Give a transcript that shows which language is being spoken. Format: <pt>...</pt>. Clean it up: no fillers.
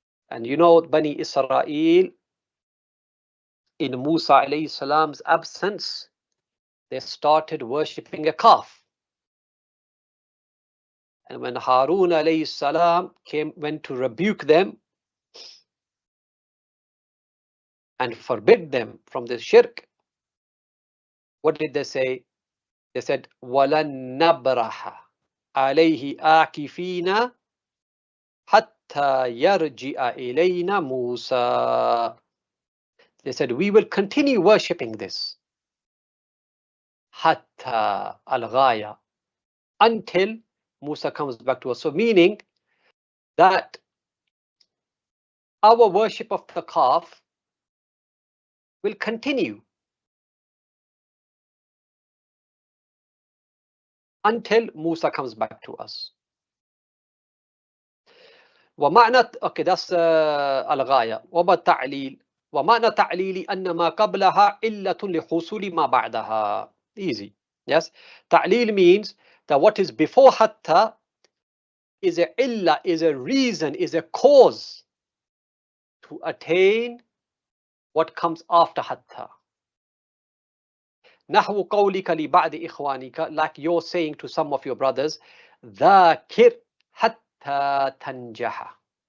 <en>And you know, Bani Israel, in Musa alayhi salam's absence, they started worshipping a calf. And when Harun alayhi salam went to rebuke them and forbid them from this shirk, what did they say?</en> <ar>They said, وَلَن نَبْرَحَ عَلَيْهِ آكِفِينَ حَتَّى يَرْجِعَ إِلَيْنَا مُوسَى.</ar> <en>They said, we will continue worshipping this. Hatta al-ghaya, until Musa comes back to us. So meaning that our worship of the calf will continue until Musa comes back to us.</en> <ar>ومعنى</ar> <en>okay, that's</en> <ar>الغاية. وبالتعليل ومعنى تعليل أن ما قبلها علة لحصول ما بعدها.</ar> <en>Easy. Yes. تعليل means that what is before hatta is a illa, is a reason, is a cause to attain what comes after hatta.</en> <ar>نحو قولك لبعض إخوانك,</ar> <en>like you're saying to some of your brothers,</en> <ar>ذاكر حتى تنجح.</ar>